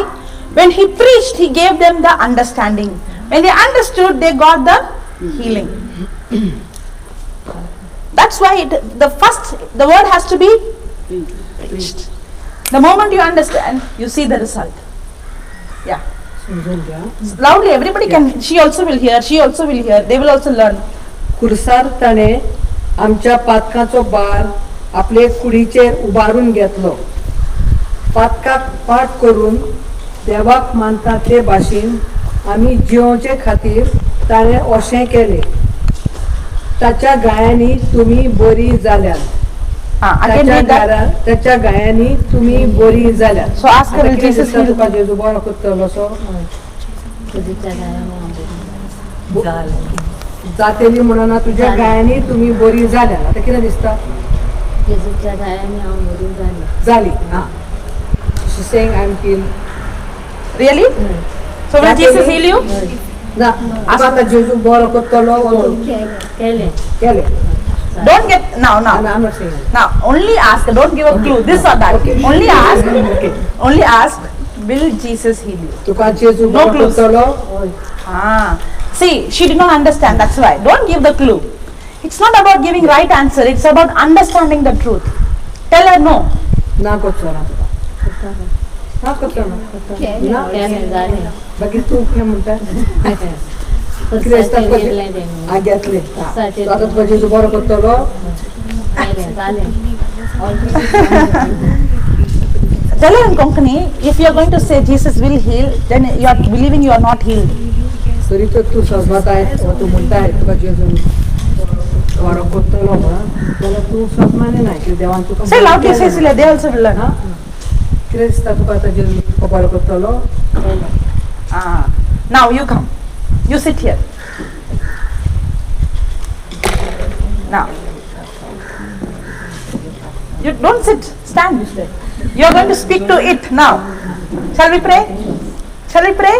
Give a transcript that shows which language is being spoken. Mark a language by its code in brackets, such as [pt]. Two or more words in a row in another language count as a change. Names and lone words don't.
[en] When he preached, he gave them the understanding. When they understood, they got the healing. That's why the word has to be preached. The moment you understand, you see the result. Yeah. [mr] समजून घ्या. [en] Loudly, everybody can. She also will hear. She also will hear. They will also learn. [kok] खुर्सार ताणे आमच्या पातकाचो बार आपले कुडीचेर उबारून घेतलो. पातकाक पाठ करून देवाक मानता ते भाशेन आमी जिवोवचे खातीर ताणें अशें केलें. ताच्या गायांनी तुमी बरी जाल्यात. [en] Again read that. [mr] त्याच्या गायांनी तुम्ही बरी जाल्यात. [en] So ask her, [kok] आता [en] will [kok] कितें [en] Jesus [kok] दिसता [en] heal? [kok] तुका जेजू बरो करतलो सो? [mr] जातेली म्हणून तुझ्या गायांनी तुम्ही बरी जाल्यात. [kok] आता कितें दिसता? जेजूच्या गायांनी हांव बरी जालें. जाली. [en] She's saying I'm healed. Really? So will Jesus heal you? [kok] ना आता जेजू बरो करतलो केलें. केले. [en] Don't get now. I'm not saying it. Now only ask. Don't give a clue. This or that. Okay. Only ask. Only ask. Will Jesus heal you? [kok] तुका जेजू [en] No [kok] बरो [en] clues. [kok] करतलो. [en] See, she did not understand. That's why. Don't give the clue. It's not about giving right answer. It's about understanding the truth. Tell her no. [kok] ना करतलो ना तुका. ना करतलो ना. केलें जालें. बाकी तू कितें म्हणटा? कितें दिसता तुका? आ घेतले. So आता तुका जेजू बरो करतलो. केलें जालें. [en] Tell her in Konkani, if you are going to say Jesus will heal, then you are believing you are not healed. [mr] तरी तर तू सजमताय तू म्हणताय तुका जेजू बरो करतलो म्हणून जाल्यार तू सजमाने नाही की देवान तुका [en] Say loudly, Cecilia. They also will learn. [kok] कितें दिसता तुका आतां जेजू बरो करतलो? [en] Now you come. You sit here. Now. You don't sit. Stand. You are going to speak to it now. Shall we pray? Shall we pray?